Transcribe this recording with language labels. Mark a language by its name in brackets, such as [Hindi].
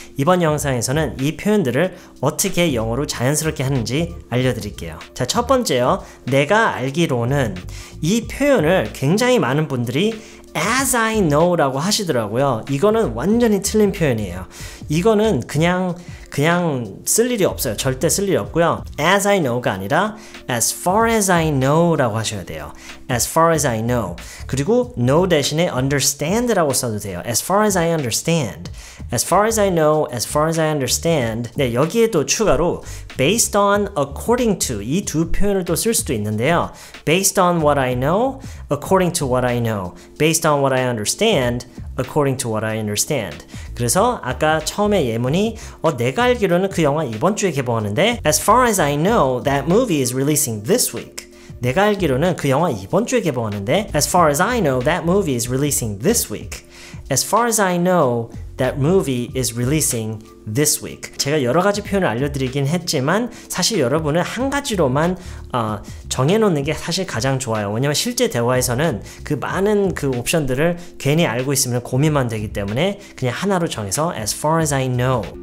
[Korean] 이번 영상에서는 이 표현들을 어떻게 영어로 자연스럽게 하는지 알려드릴게요. 자, 첫 번째요. 내가 알기로는 이 표현을 굉장히 많은 분들이 [English] as I know [Korean] 라고 하시더라고요. 이거는 완전히 틀린 표현이에요. 이거는 그냥 쓸 일이 없어요. 절대 쓸 일이 없고요. [English] as I know가 [Korean] 아니라 [English] as far as I know [Korean] 라고 하셔야 돼요. [English] as far as I know. [Korean] 그리고 know 대신에 understand 라고 써도 돼요. [English] as far as I understand. as far as I know, as far as I understand. [Korean] 네, 여기에 또 추가로 [English] based on, according to [Korean] 이 두 표현을 또 쓸 수도 있는데요. [English] based on what I know, according to what I know. based on what I understand, according to what I understand. 그래서 아까 처음에 예문이 [Korean] 내가 알기로는 그 영화 이번 주에 개봉하는데 [English] as far as I know, that movie is releasing this week. [Korean] 내가 알기로는 그 영화 이번 주에 개봉하는데 [English] as far as I know, that movie is releasing this week. as far as I know, that movie is releasing this week. [Korean] 제가 여러 가지 표현을 알려드리긴 했지만 사실 여러분은 한 가지로만 정해놓는 게 사실 가장 좋아요. 왜냐면 실제 대화에서는 그 많은 그 옵션들을 괜히 알고 있으면 고민만 되기 때문에 그냥 하나로 정해서 [English] as far as I know.